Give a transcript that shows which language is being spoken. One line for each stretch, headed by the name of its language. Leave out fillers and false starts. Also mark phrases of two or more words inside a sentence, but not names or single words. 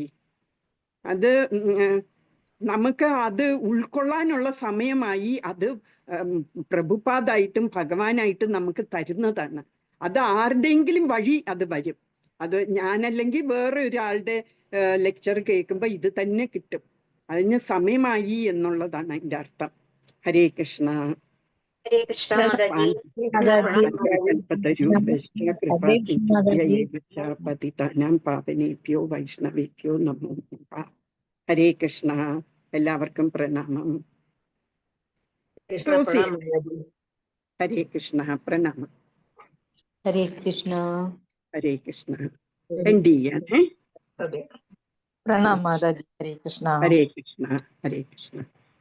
Malayalam: അത് നമുക്ക് അത് ഉൾക്കൊള്ളാനുള്ള സമയമായി അത് പ്രഭുപാദായിട്ടും ഭഗവാനായിട്ടും നമുക്ക് തരുന്നതാണ്. അത് ആരുടെയെങ്കിലും വഴി അത് വരും. അത് ഞാനല്ലെങ്കിൽ വേറെ ഒരാളുടെ ലെക്ചർ കേൾക്കുമ്പോൾ ഇത് തന്നെ കിട്ടും. അതിന് സമയമായി എന്നുള്ളതാണ് അതിൻ്റെ അർത്ഥം. ഹരേ കൃഷ്ണ. ഹരേ കൃഷ്ണ മാതാജി.
Sanskrit: പതിതാനാം പാവനേഭ്യോ വൈഷ്ണവേഭ്യോ നമോ നമഃ.
Malayalam: ഹരേ കൃഷ്ണ. എല്ലാവർക്കും പ്രണാമം. ഹരേ കൃഷ്ണ. പ്രണാമം. ഹരേ കൃഷ്ണ. ഹരേ കൃഷ്ണ. എൻഡ് ചെയ്യാനേ. പ്രണാം മാതാജി. ഹരേ കൃഷ്ണ. ഹരേ കൃഷ്ണ. ഹരേ കൃഷ്ണ.